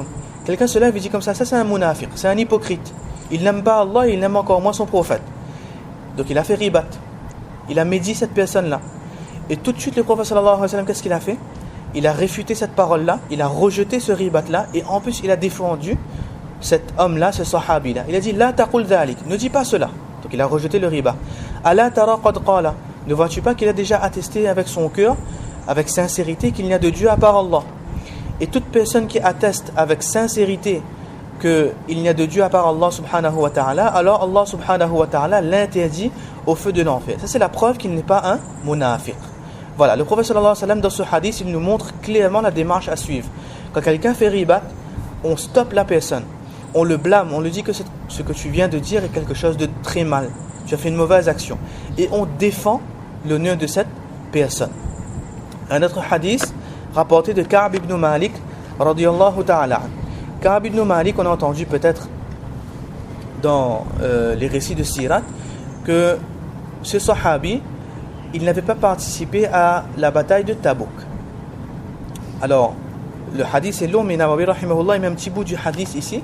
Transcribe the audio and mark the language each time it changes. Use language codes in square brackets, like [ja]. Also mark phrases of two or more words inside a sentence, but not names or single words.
[fr] Quelqu'un se lève et dit comme ça c'est un munafiq, c'est un hypocrite. Il n'aime pas Allah et il n'aime encore moins son prophète. Donc il a fait ribat. Il a médit cette personne-là. Et tout de suite le prophète [ar] صلى الله عليه وسلم, [fr] qu'est-ce qu'il a fait? Il a réfuté cette parole-là, il a rejeté ce ribat-là, et en plus il a défendu cet homme-là, ce sahabi-là. Il a dit [ar] لا تقل ذلك, [fr] ne dis pas cela. Donc il a rejeté le riba. [ar] ألا ترى قد قال, [fr] ne vois-tu pas qu'il a déjà attesté avec son cœur, avec sincérité, qu'il n'y a de Dieu à part Allah? Et toute personne qui atteste avec sincérité qu'il n'y a de Dieu à part [ar] الله سبحانه وتعالى, [fr] alors [ar] الله سبحانه وتعالى [fr] l'interdit au feu de l'enfer. Ça c'est la preuve qu'il n'est pas un munafiq. Voilà, le prophète [ar] صلى الله عليه وسلم [fr] dans ce hadith, il nous montre clairement la démarche à suivre. Quand quelqu'un fait ribat, on stoppe la personne, on le blâme, on lui dit que ce que tu viens de dire est quelque chose de très mal, tu as fait une mauvaise action, et on défend l'honneur de cette personne. Un autre hadith rapporté de Ka'b ibn Malik [ar] رضي الله تعالى. [fr] Ka'b ibn Malik, on a entendu peut-être dans les récits de Sirat que ce sahabi, il n'avait pas participé à la bataille de Tabouk. Alors, le hadith est long, mais Nawawi rahimahullah, il met un petit bout du hadith ici.